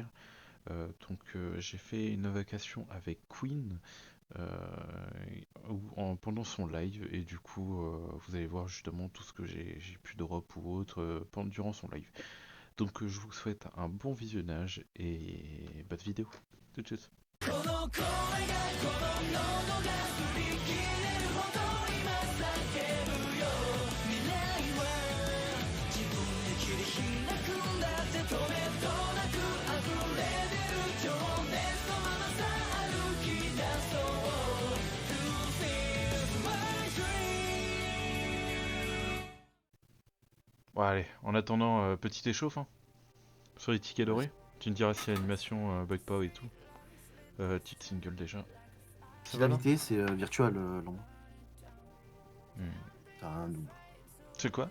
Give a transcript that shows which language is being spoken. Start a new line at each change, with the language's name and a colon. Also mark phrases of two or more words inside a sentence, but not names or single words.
French: J'ai fait une invocation avec Queen pendant son live et du coup vous allez voir justement tout ce que j'ai pu drop ou autre durant son live. Je vous souhaite un bon visionnage et bonne vidéo. Tout de suite.
Japanese: この声がこの喉が振り切れるほど今叫ぶよ未来は自分で切り開くんだって止めどなく溢れ出る情熱のままさ歩き出そう
English: Fulfill my dream.
French: Bon allez, en attendant, petite échauffe hein, sur les tickets dorés. Tu me diras si l'animation bug pas et tout. Titre single déjà. Ça Si va là l'invité c'est Virtual Londres. Hmm. T'as un double. C'est quoi